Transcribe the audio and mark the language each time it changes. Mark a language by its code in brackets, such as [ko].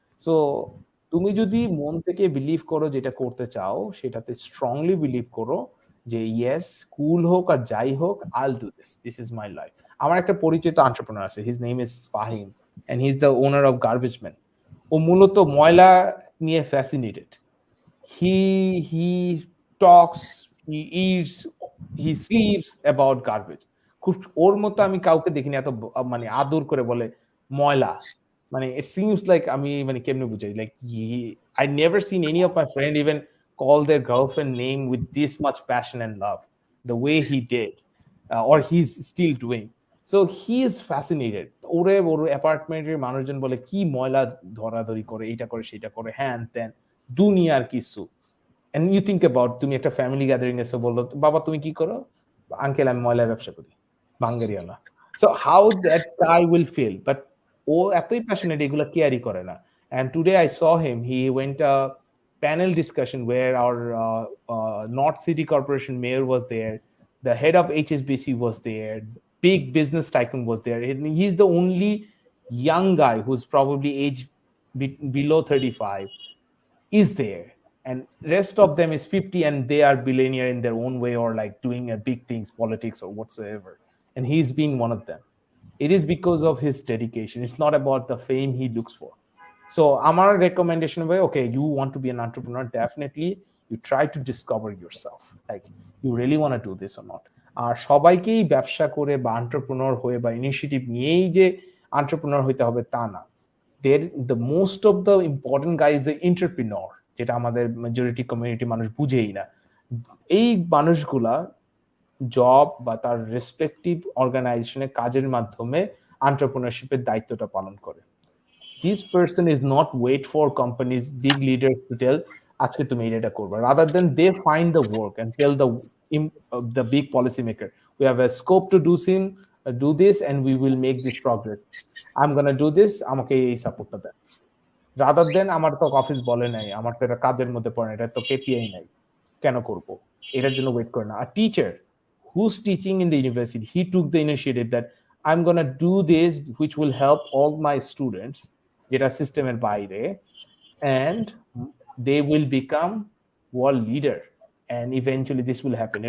[bn] So তুমি যদি মন থেকে বিলিভ করো যেটা করতে চাও, সেটাতে স্ট্রংলি বিলিভ করো যে ইয়েস, কুল হোক আর যাই হোক, [en] I'll do this, this is my life. [bn] আমার একটা পরিচিত এন্টারপ্রেনার আছে, [en] His name is Fahim, and he is the owner of garbage man. [bn] ও মূলত ময়লা নিয়ে fascinated. [en] he talks, he eats, he sleeps about garbage. [bn] খুব ওর মতো আমি কাউকে দেখিনি এত মানে আদর করে বলে ময়লা। [en] মানে it seems like [bn] আমি মানে কেমনে বুঝাই, [en] like I never seen any of my friend even call their girlfriend name with this much passion and love the way he did, or he's still doing. So he is fascinated. [bn] ওরে ওর অ্যাপার্টমেন্টের মানুষজন বলে কি ময়লা ধরাধরি করে, এটা করে সেটা করে, হ্যান ত্যান, দুনিয়ার কিছু। [en] and you think about, [bn] তুমি একটা ফ্যামিলি গ্যাদারিং এসে বললো বাবা তুমি কি করো, আঙ্কেল আমি ময়লা ব্যবসা করি, বাঙ্গারিয়ালা। [en] so how that guy will feel, [bn] but ও এতই প্যাশনেট এগুলো কেয়ারই করে না। [en] And today I saw him, he went a panel discussion where our North City Corporation mayor was there, the head of HSBC was there, big business tycoon was there, and he's the only young guy who's probably age below 35 is there, and rest of them is 50 and they are billionaire in their own way or like doing a big things, politics or whatsoever, and he's being one of them. It is because of his dedication. It's not about the fame he looks for. So our recommendation way, okay, you want to be an entrepreneur, definitely you try to discover yourself, like you really want to do this or not. [bn] আর সবাইকেই ব্যবসা করে বা entrepreneur হয়ে বা initiative নিয়েই যে entrepreneur হইতে হবে তা না। [en] the most of the important guy is the entrepreneur, [bn] যেটা আমাদের মেজরিটি কমিউনিটি মানুষ বুঝেই না। এই মানুষগুলা জব বা তার রেসপেক্টিভ অর্গানাইজেশনে কাজের মাধ্যমে এন্টারপ্রেনারশিপের দায়িত্বটা পালন করে। [en] This person is not wait for companies, big leaders to tell [bn] আজকে তুমি এটা করবে, [en] rather than they find the work and tell the big policy maker, we have a scope to do this and we will make this progress, I'm gonna do this, [bn] আমাকে এই সাপোর্টটা দেন। [en] rather than [bn] আমার তো office বলে নাই, আমার তো এটা কাজের মধ্যে পড়ে না, এটা তো কেপিআই নাই, কেন করব, এটার জন্য ওয়েট করে না। [en] আর teacher who's teaching in the university, he took the initiative that I am gonna do this which will help all my students, [bn] যেটা সিস্টেমের বাইরে, [en] And they will become world leader and eventually this will happen.